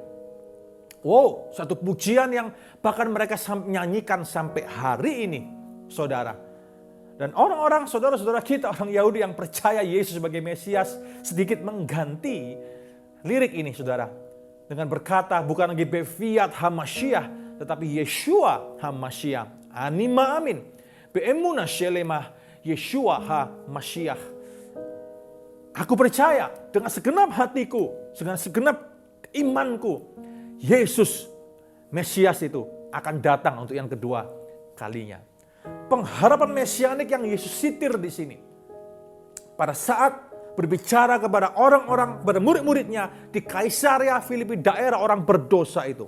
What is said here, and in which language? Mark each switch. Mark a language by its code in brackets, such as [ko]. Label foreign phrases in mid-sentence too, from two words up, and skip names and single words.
[id] Wow, satu pujian yang bahkan mereka nyanyikan sampai hari ini, saudara. Dan orang-orang, saudara-saudara kita, orang Yahudi yang percaya Yesus sebagai Mesias, sedikit mengganti lirik ini, saudara. Dengan berkata, bukan lagi [he] בביאת המשיח, [id] tetapi [he] ישוע המשיח. אני מאמין. באמונה שלמה. ישוע המשיח. [id] Aku percaya dengan segenap hatiku, dengan segenap imanku, Yesus, Mesias itu akan datang untuk yang kedua kalinya. Pengharapan mesianik yang Yesus sitir di sini. Pada saat berbicara kepada orang-orang, kepada murid-muridnya di Kaisarea Filipi, daerah orang berdosa itu.